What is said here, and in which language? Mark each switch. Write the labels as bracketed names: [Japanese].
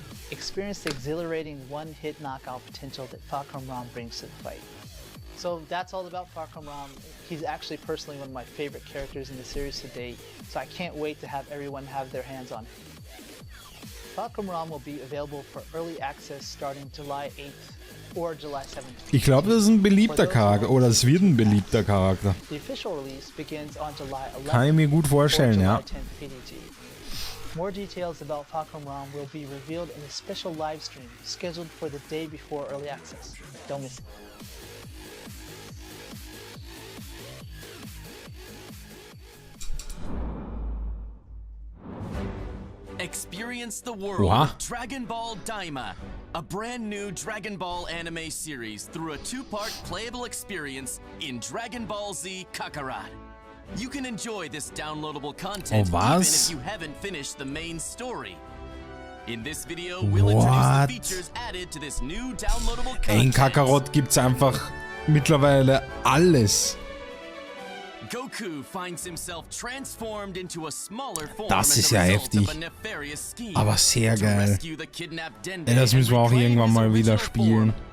[English] Experience the exhilarating one-hit knockout potential that Falcon Ram brings to the fight. So that's all about Falcon Ram. He's actually personally one of my favorite characters in the series to date, so I can't wait to have everyone have their hands on him. Falcon Ram will be available for early access starting July 8th or July 17th. [German] Ich glaube, das ist ein beliebter Charakter, oder es wird ein beliebter Charakter. [English] The official release begins on July 11th. [German] Kann ich mir gut vorstellen, ja. [English] More details about Falcon Ram will be revealed in a special live stream scheduled for the day before early access. Don't miss it. Experience the world of Dragon Ball Daima, a brand new Dragon Ball anime series through a two-part playable experience in Dragon Ball Z Kakarot. You can enjoy this downloadable content even if you haven't finished the main story. In this video, we'll introduce the features added to this new downloadable content. [German] In Kakarot gibt's einfach mittlerweile alles. [English] Goku finds himself transformed into a smaller form [German] Das ist ja heftig, aber sehr geil. Ja, das müssen wir auch irgendwann mal wieder spielen.